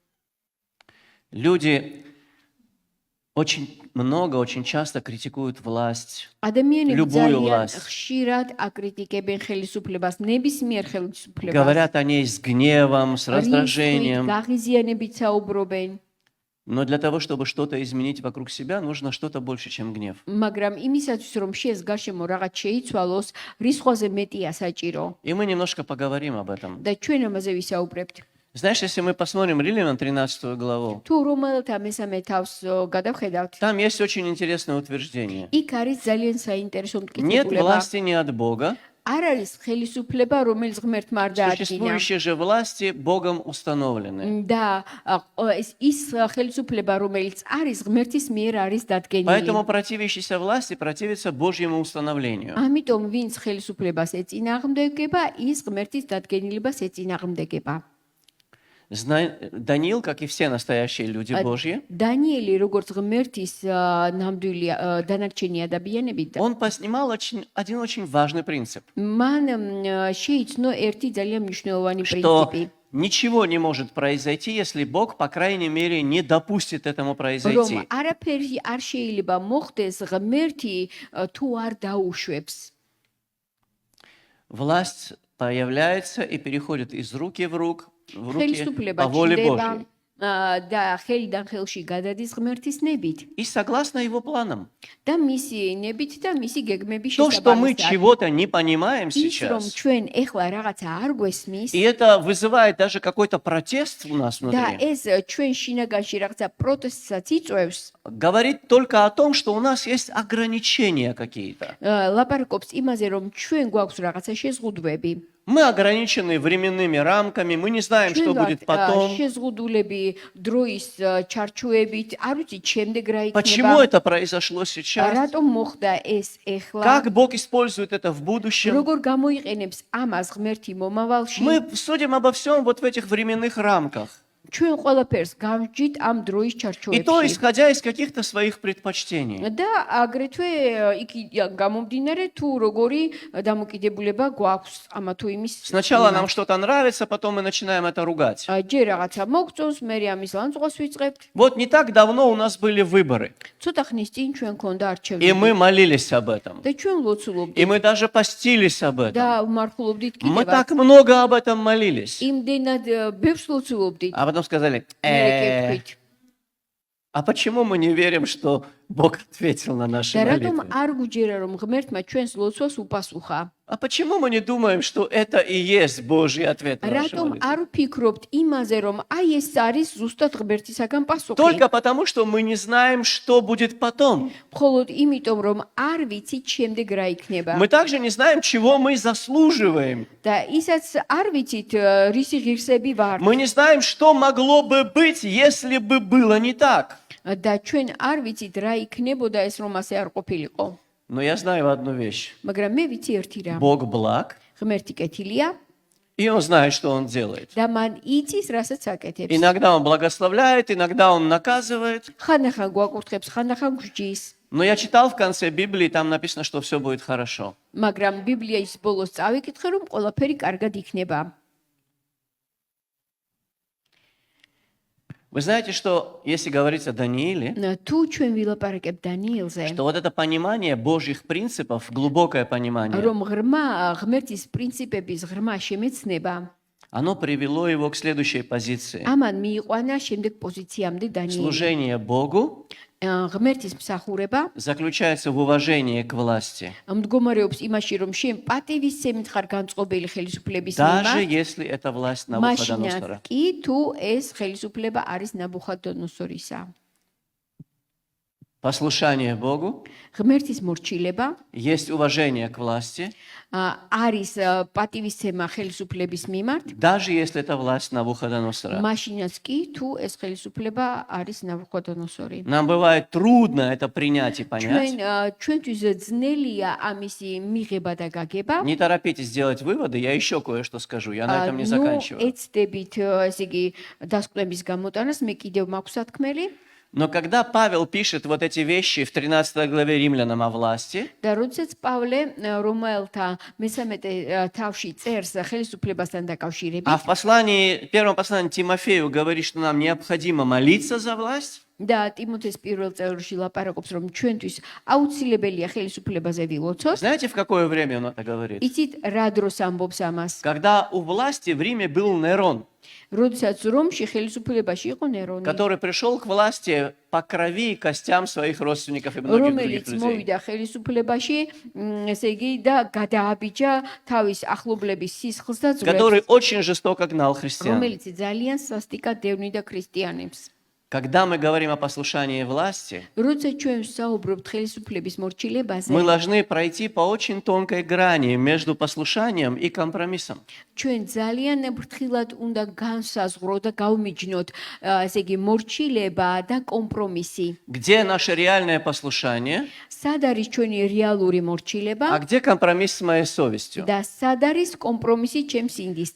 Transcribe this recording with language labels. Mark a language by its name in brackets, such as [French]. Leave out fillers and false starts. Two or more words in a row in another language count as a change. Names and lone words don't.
[Russian] Люди очень много, очень часто критикуют власть. [Georgian] ადამიანები [Russian] Любую [Georgian] ძალიან [Russian] власть. [Georgian] ხშირად აკრიტიკებენ ხელისუფლებას, ნებისმიერ ხელისუფლებას. [Russian] Говорят о ней с гневом, с раздражением. [Georgian] გაღიზიანებით საუბრობენ. [Russian] Но для того, чтобы что-то изменить вокруг себя, нужно что-то больше, чем гнев. [Georgian] მაგრამ იმისათვის რომ შეს გარშემო რაღაც შეიცვალოს, რისხვაზე მეტია საჭირო. [Russian] И мы немножко поговорим об этом. [Georgian] და ჩვენ ამაზე ვისაუბრებთ. [Russian] Знаешь, если мы посмотрим Римлянам 13 главу, [Georgian] თუ რომელთა მესამე თავს გადავხედავთ, [Russian] там есть очень интересное утверждение. [Georgian] იქ არის ძალიან საინტერესო [Russian] Нет [Georgian] მტკიცებულება. [Russian] власти не от Бога, [Georgian] არ არის ხელისუფლება, რომელიც ღმერთმა არ დაადგინა. [Russian] существующие же власти Богом установлены. [Georgian] და ის ხელისუფლება, რომელიც არის ღმერთის მიერ არის დადგენილი. [Russian] Поэтому противящийся власти противится Божьему установлению. [Georgian] ამიტომ ვინც ხელისუფლებას ეწინააღმდეგება, ის ღმერთის დადგენილებას ეწინააღმდეგება. [Russian] Даниил, как и все настоящие люди Божьи, [Georgian] დანიელი, როგორც ღმერთის ნამდვილი დანარჩენი ადამიანები, [Russian] он поснимал один очень важный принцип, [Georgian] მან შეიცნო ერთი ძალიან მნიშვნელოვანი [Russian] что [Georgian] პრინციპი, [Russian] ничего не может произойти, если Бог, по крайней мере, не допустит этому [Georgian] რომ [Russian] произойти. [Georgian] არაფერი არ შეიძლება მოხდეს ღმერთი თუ არ დაუშვებს. [Russian] Власть появляется и переходит из руки в руки [Georgian] ხელისუფლება [Russian] по воле [Georgian] ჩნდება [Russian] Божьей. [Georgian] და ხელიდან ხელში გადადის ღმერთის ნებით [Russian] И согласно его планам. [Georgian] და მისი ნებით და მისი გეგმების [Russian] То, что мы [Georgian] შესაბამისად. [Russian] чего-то не понимаем [Georgian] ის რომ [Russian] сейчас, [Georgian] ჩვენ ეხლა რაღაცა არ გვესმის [Russian] и это вызывает даже какой-то протест у нас [Georgian] და [Russian] внутри, [Georgian] ეს ჩვენ შინაგანში რაღაცა პროტესტსაც იწვევს, [Russian] говорит только о том, что у нас есть ограничения какие-то. [Georgian] ლაპარაკობს იმაზე, რომ ჩვენ გვაქვს რაღაცა შეზღუდვები. [Russian] Мы ограничены временными рамками, мы не знаем, что будет потом. [Georgian] შეზღუდულები დროის ჩარჩოებით, არ ვიცით შემდეგ რა [Russian] Почему [Georgian] იქნება. [Russian] это произошло сейчас? [Georgian] რატომ მოხდა ეს ეხლა? [Russian] Как Бог использует это в будущем? [Georgian] როგორ გამოიყენებს ამას ღმერთი მომავალში? [Russian] Мы судим обо всем вот в этих временных рамках. [Georgian] ჩვენ ყველაფერს გავჯით ამ დროის [Russian] И [Georgian] ჩარჩოებში. [Russian] то, исходя из каких-то своих предпочтений. [Georgian] და აგრეთვე იქ გამომდინარე თუ როგორი დამოკიდებულება გვაქვს ამა თუ იმის. [Russian] Сначала нам что-то нравится, потом мы начинаем это ругать. [Georgian] ჯერ რაღაცა მოგწონს, მე ამის ლანძღვა ვიწყებთ. [Russian] Вот не так давно у нас были выборы, [Georgian] ცოტა ხნის წინ ჩვენ ქონდა [Russian] и [Georgian] არჩევნები. [Russian] мы молились об этом. [Georgian] და ჩვენ ლოცულობდით [Russian] И мы даже постились об этом. [Georgian] და ვმარხულობდით [Russian] Мы [Georgian] კიდევაც. [Russian] так много об этом молились. [Georgian] იმდენად ბევრს ლოცულობდით. [Russian] А потом сказали, [Georgian] მე ვეკითხით. [Russian] а почему мы не верим, что Бог ответил на наши [Georgian] და რატომ [Russian] молитвы? [Georgian] არ გუჯერა რომ ღმერთმა ჩვენს ლოცვას უპასუხა? [Russian] А почему мы не думаем, что это и есть Божий ответ на наши [Georgian] რატომ [Russian] молитвы? [Georgian] არ ვფიქრობთ იმაზე რომ აი ეს არის ზუსტად ღმერთისაგან პასუხი? [Russian] Только потому, что мы не знаем, что будет потом. [Georgian] მხოლოდ იმიტომ რომ არ ვიცით შემდეგ რა იქნება. [Russian] Мы также не знаем, чего мы заслуживаем. [Georgian] და ისაც არ ვიცით რისი ღირსები ვართ. [Russian] Мы не знаем, что могло бы быть, если бы было не так. [Georgian] და ჩვენ არ ვიცით რა იქნებოდა ეს რომ ასე არ ყოფილიყო. [Russian] Но я знаю одну вещь. [Georgian] მაგრამ მე ვიცი ერთი რამ. [Russian] Бог благ, [Georgian] ღმერთი კეთილია [Russian] и Он знает, что Он делает. [Georgian] და მან იცის რასაც აკეთებს. [Russian] Иногда Он благословляет, иногда Он наказывает. [Georgian] ხანდახან გვაკურთხებს, ხანდახან გვჯის. [Russian] Но я читал в конце Библии, там написано, что все будет хорошо. [Georgian] მაგრამ ბიბლიის ბოლოს წავიკითხე რომ ყველაფერი კარგად იქნება. [Russian] Вы знаете, что если говорить о Данииле, [Georgian] თუ ჩვენ ვილაპარაკებ დანიელზე, [Russian] что вот это понимание Божьих принципов, глубокое понимание, [Georgian] რომ ღმერთის პრინციპების ღრმა შემეცნება, [Russian] оно привело его к следующей позиции. [Georgian] ამან მიიყვანა შემდეგ პოზიციამდე დანიელი. [Russian] Служение Богу [Georgian] ღმერთის მსახურება [Russian] заключается в уважении к власти, [Georgian] მდგომარეობს იმაში, რომ შენ პატივისცემით ხარ განწყობილი ხელისუფლების [Russian] даже [Georgian] მიმართ, [Russian] если это власть [Georgian] მაშინაც [Russian] Навуходоносора. [Georgian] კი თუ ეს ხელისუფლება არის ნაბუხადონოსორისა. [Russian] послушание Богу, [Georgian] ღმერთის მორჩილება, [Russian] есть уважение к власти, [Georgian] არის პატივისცემა ხელისუფლების მიმართ, [Russian] даже если это власть Навуходоносора. [Georgian] მაშინაც კი თუ ეს ხელისუფლება არის ნავუქოდონოსორი. [Russian] Нам бывает трудно это принять и понять. [Georgian] ჩვენთვის ძნელია ამისი მიღება და გაგება. [Russian] Не торопитесь делать выводы, я еще кое-что скажу, я на этом не [Georgian] ნუ [Russian] заканчиваю. [Georgian] ეცდებით ესე იგი დასკვნების გამოტანას, მე კიდევ მაქვს სათქმელი. [Russian] Но когда Павел пишет вот эти вещи в 13 главе Римлянам о власти, [Georgian] და როდესაც პავლე რომელთა მესამე თავში წერს ხელისუფლებასთან დაკავშირებით [Russian] а в послании, первом послании Тимофею говорит, что нам необходимо молиться за власть, [Georgian] და ტიმოთეს პირველ წელში ლაპარაკობს, რომ ჩვენთვის აუცილებელია ხელისუფლებაზე ვილოცოთ. [Russian] знаете, в какое время он это говорит? [Georgian] იცით რა დროს ამბობს ამას? [Russian] Когда у власти в Риме был Нерон, [Georgian] როდესაც რომში ხელისუფლებაში იყო ნერონი, [Russian] который пришел к власти по крови и костям своих родственников и многих других [Georgian] რომელიც [Russian] людей. [Georgian] მოვიდა ხელისუფლებაში, ესე იგი და გადააბიჯა თავის ახლობლების სისხლს და ძვლებს, [Russian] Который очень жестоко гнал христиан. [Georgian] რომელიც ძალიან სასტიკად დევნიდა ქრისტიანებს. [Russian] Когда мы говорим о послушании власти, [Georgian] როცა ჩვენ საუბრობთ ხელისუფლების მორჩილებაზე, [Russian] мы должны пройти по очень тонкой грани между послушанием и компромиссом. [Georgian] ჩვენ ძალიან ფრთხილად უნდა განსაზღვრო და გავმიჯნოთ, ესე იგი მორჩილება და კომპრომისი. [Russian] Где наше реальное послушание, [Georgian] სად არის ჩვენი რეალური მორჩილება [Russian] а где компромисс с моей совестью? [Georgian] და სად არის კომპრომისი ჩემს ინდისთან.